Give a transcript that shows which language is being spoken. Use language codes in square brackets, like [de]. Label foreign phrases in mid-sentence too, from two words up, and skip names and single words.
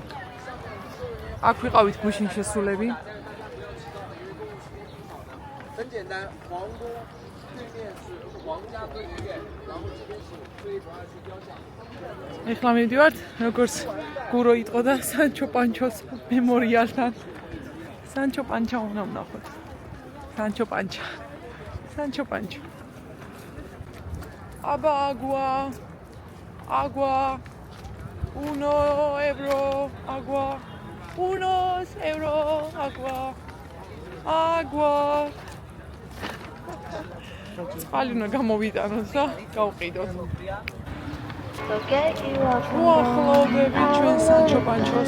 [ka] აქ ვიყავით გუშინ შესულები. ეხლა მივდივართ, როგორც გურო იტყოდა სანჩო პანჩოს მემორიალთან. სანჩო პანჩა უნდა ვნახოთ. სანჩო პანჩა. აბა agua. [es] 1 euro agua. 1 euro agua. [ka] წყალი უნდა გამოვიტანოთ და გავყიდოთ. უახლოვდები ჩვენ სანჩო პანჩოს.